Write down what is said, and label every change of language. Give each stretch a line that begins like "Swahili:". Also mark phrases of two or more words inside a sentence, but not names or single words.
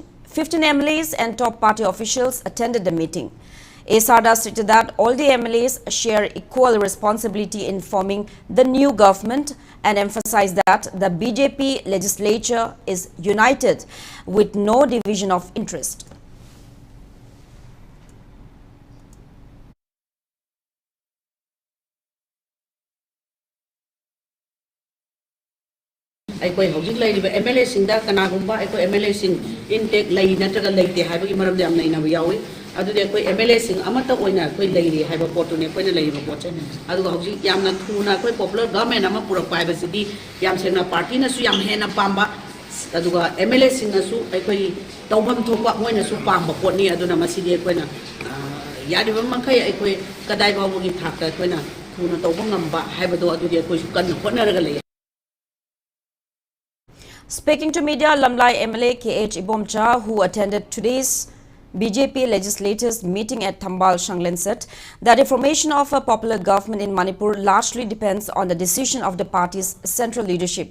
English: 15 MLAs and top party officials attended the meeting. A. Sada stated that all the MLAs share equal responsibility in forming the new government and emphasized that the BJP legislature is united with no division of interest.
Manipuri: ꯑꯩꯈꯣꯏ ꯍꯧꯖꯤꯛ ꯂꯩꯔꯤꯕ MLA ꯁꯤꯡꯗ ꯀꯅꯥꯒꯨꯝꯕ ꯑꯩꯈꯣꯏ MLA ꯁꯤꯡ ꯏꯟꯇꯦꯛ ꯂꯩ ꯅꯠꯇ꯭ꯔꯒ ꯂꯩꯇꯦ ꯍꯥꯏꯕꯒꯤ ꯃꯔꯝꯗ ꯌꯥꯝ ꯅꯩꯅꯕ ꯌꯥꯎꯏ ꯑꯗꯨꯗꯤ ꯑꯩꯈꯣꯏ MLA ꯁꯤꯡ ꯑꯃꯠꯇ ꯑꯣꯏꯅ ꯑꯩꯈꯣꯏ ꯂꯩꯔꯤ ꯍꯥꯏꯕ ꯄꯣꯠꯇꯨꯅꯤ ꯑꯩꯈꯣꯏꯅ ꯂꯩꯔꯤꯕ ꯄꯣꯠꯁꯦ ꯑꯗꯨꯒ ꯍꯧꯖꯤꯛ ꯌꯥꯝꯅ ꯊꯨꯅ ꯑꯩꯈꯣꯏ
English: popular government
Manipuri: ꯑꯃ ꯄꯨꯔꯛꯄ ꯍꯥꯏꯕꯁꯤꯗꯤ ꯌꯥꯝ ꯁꯦꯡꯅ ꯄꯥꯔꯇꯤꯅꯁꯨ ꯌꯥꯝ ꯍꯦꯟꯅ ꯄꯥꯝꯕ ꯑꯗꯨꯒ MLA ꯁꯤꯡꯅꯁꯨ ꯑꯩꯈꯣꯏ ꯇꯧꯐꯝ ꯊꯣꯛꯄ ꯃꯣꯏꯅꯁꯨ ꯄꯥꯝꯕ ꯄꯣꯠꯅꯤ ꯑꯗꯨꯅ ꯃꯁꯤꯗꯤ ꯑꯩꯈꯣꯏꯅ ꯌꯥꯔꯤꯕ ꯃꯈꯩ ꯑꯩꯈꯣꯏ ꯀꯗꯥꯏ ꯐꯥꯎꯕꯒꯤ ꯊꯥꯛꯇ ꯑꯩꯈꯣꯏꯅ ꯊꯨꯅ ꯇꯧꯕ ꯉꯝꯕ ꯍꯥꯏꯕꯗꯣ ꯑꯗꯨꯗꯤ ꯑꯩꯈꯣꯏꯁꯨ ꯀꯟꯅ ꯍꯣꯠꯅꯔꯒ ꯂꯩ.
English: Speaking to media, Lamlai MLA K.H. Ibomcha, who attended today's BJP legislators meeting at Thambal Shanglen, said that the formation of a popular government in Manipur largely depends on the decision of the party's central leadership.